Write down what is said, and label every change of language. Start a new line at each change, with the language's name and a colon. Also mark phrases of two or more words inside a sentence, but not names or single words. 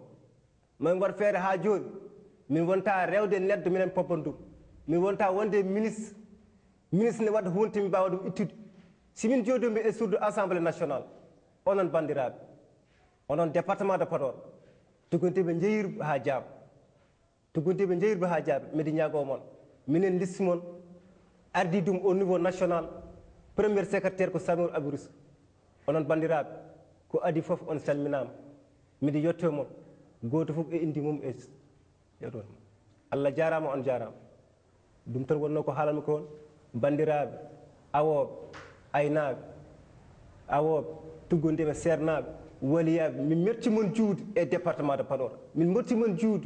Fula: min waɗa feere ha joni min wonta rewde neddo minen poppan ɗum min wonta wonde ministre ne waɗa hunde min mbawa ɗum ittude simin joodomi e suudu
French: assemblée nationale
Fula: onon bandiraɓe onon
French: département de Podor
Fula: tuggontiɓe jeeyirɓe ha jaaba tuggontiɓe jeeyirɓe ha jaaba mbiɗa ñaago mon minen liste mon ardi ɗum
French: au niveau national premier secrétaire
Fula: ko Samir Abou Rufisque onon bandiraɓe ko adi foof on salminama mbiɗa yetto mon goto foof e indi mum e yeɗon Allah jarama on jarama ɗum tan wonno ko haalanmi ko on bandiraɓe awoɓe aynaɓe awoɓe tuggondeɓe sernaɓe waliyaɓe min metti mon juude e
French: département de Podor
Fula: min metti mon juude